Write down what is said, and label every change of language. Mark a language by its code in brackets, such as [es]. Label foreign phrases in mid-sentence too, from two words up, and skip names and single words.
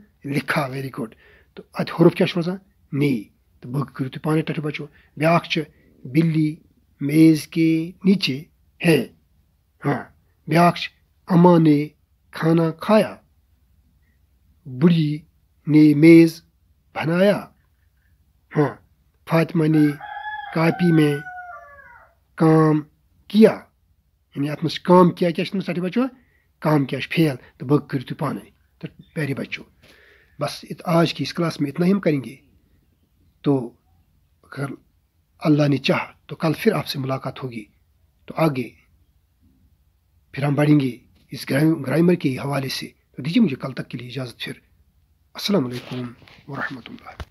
[en] لکھا. very good. [ks] تہٕ اتہِ حرف کیٛاہ چھُ روزان؟ نی. تہٕ باقٕے کٔرِو تُہۍ پانے ٹاٹھے بچو. بیٛاکھ چھُ [ur] بلی میز کے نیچے ہے. ہاں [ks] بیٛاکھ چھُ [ur] اما نے کھانا کھایا. بڑی نے میز بنایا. ہاں فاطمہ نے کاپی میں کام کیا. [ks] یعنی اتھ منٛز چھُ [ur] کام کیا [ks] کیٛاہ چھُ اتھ منٛز ٹاٹھے بچو؟ [ur] کام کیا [ks] چھُ فعل. تو باقٕے کٔرِو تُہۍ پانے. [ur] تو پیارے بچوں بس آج کی اس کلاس میں اتنا ہی ہم کریں گے. تو اگر اللہ نے چاہا تو کل پھر آپ سے ملاقات ہوگی. تو آگے پھر ہم بڑھیں گے اس گرامر کے حوالے سے. تو دیجیے مجھے کل تک کے لیے اجازت. پھر [ar] السلام علیکم ورحمۃ اللہ.